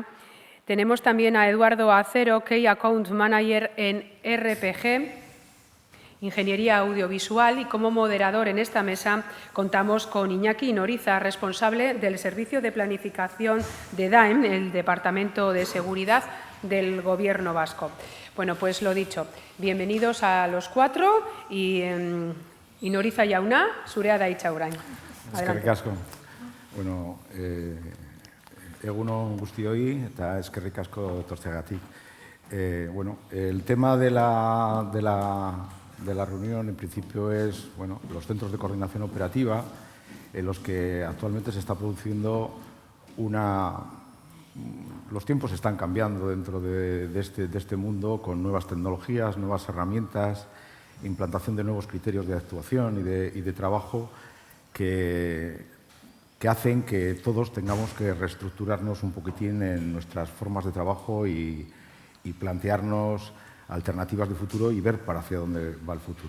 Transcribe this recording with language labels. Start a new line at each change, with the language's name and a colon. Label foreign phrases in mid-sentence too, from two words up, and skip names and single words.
Spanish: Tenemos también a Eduardo Acero,
English: Key Account Manager
Spanish: en RPG, Ingeniería Audiovisual, y como moderador en esta mesa contamos con Iñaki Noriza, responsable del Servicio de Planificación de DAEM, el Departamento de Seguridad del Gobierno vasco. Bueno, pues lo dicho, bienvenidos a los cuatro y Noriza
Basque: jauna, zurea da hitza orain. Eskerrik asko. Bueno, egun on guztioi eta eskerrik asko etortzeagatik.
Spanish: Bueno, el tema de la reunión en principio es los centros de coordinación operativa en los que actualmente se está produciendo los tiempos están cambiando dentro de este mundo con nuevas tecnologías, nuevas herramientas, implantación de nuevos criterios de actuación y de trabajo que hacen que todos tengamos que reestructurarnos un poquitín en nuestras formas de trabajo y plantearnos alternativas de futuro y ver para hacia dónde va el futuro.